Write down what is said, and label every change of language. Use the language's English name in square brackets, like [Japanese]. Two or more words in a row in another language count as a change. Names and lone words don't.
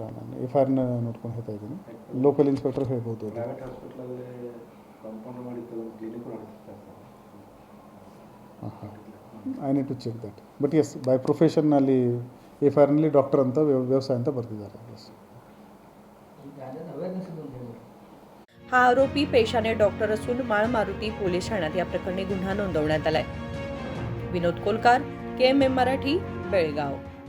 [Kannada] ನಾನು FIR ನೋಡ್ಕೊಂಡು ಹೇಳ್ತಾ ಇದ್ದೀನಿ. ಲೋಕಲ್ ಇನ್ಸ್ಪೆಕ್ಟರ್ ಹೇಳ್ಬೋದು. [English] I need to check that. But yes, by profession [Kannada] ಅಲ್ಲಿ FIR ನಲ್ಲಿ ಡಾಕ್ಟರ್ ಅಂತ ವ್ಯವಸಾಯ ಅಂತ ಬರ್ತಿದ್ದಾರೆ. [Marathi] हा आरोपी पेशाने डॉक्टर असून माळमारुती पोलीस ठाण्यात या प्रकरणी गुन्हा नोंदवण्यात आलाय. विनोद कोलकार, KMM मराठी, बेळगाव.